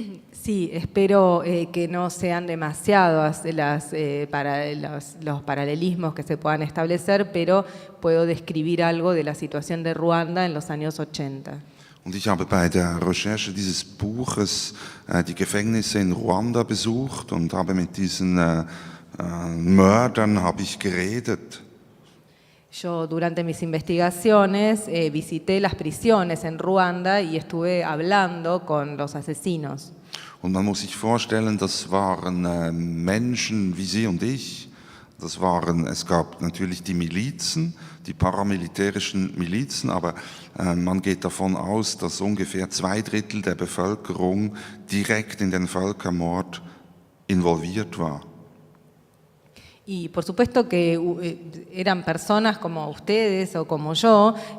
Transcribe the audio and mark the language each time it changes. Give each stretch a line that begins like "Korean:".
Spanish: Sí, espero que no sean demasiados los paralelismos que se puedan establecer, pero puedo describir algo de la situación de Ruanda en los años 80.
German: Und ich habe bei der Recherche dieses Buches die Gefängnisse in Ruanda besucht und habe mit diesen Mördern habe ich geredet.
Spanish: Yo durante mis investigaciones visité las prisiones en Ruanda y estuve hablando con los asesinos.
German: Und man muss sich vorstellen, das waren Menschen wie Sie und ich. Es gab natürlich die Milizen, die paramilitärischen Milizen, aber man geht davon aus, dass ungefähr 2/3 der Bevölkerung direkt in den Völkermord involviert war.
Spanish: Y por supuesto que eran personas como ustedes o como yo.